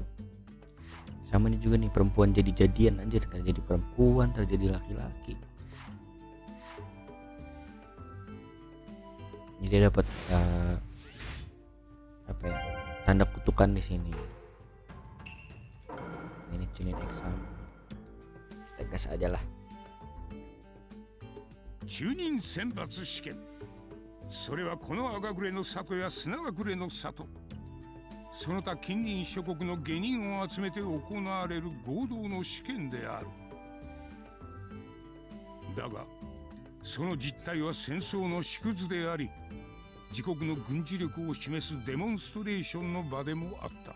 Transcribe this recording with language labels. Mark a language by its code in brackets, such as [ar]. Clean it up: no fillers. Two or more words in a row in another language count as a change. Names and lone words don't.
[id] Sama ini juga nih perempuan jadi-jadian anjir, kan jadi perempuan terjadi laki-laki. Jadi dia dapat apa ya? Tanda kutukan di sini. Nah, ini Chunin Exam. Tegas aja lah. [ja] 中任選抜試験。それはこの赤暮れの里や砂隠れの里、その他近隣諸国の下人を集めて行われる合同の試験である。だがその実態は戦争の縮図であり、自国の軍事力を示すデモンストレーションの場でもあった。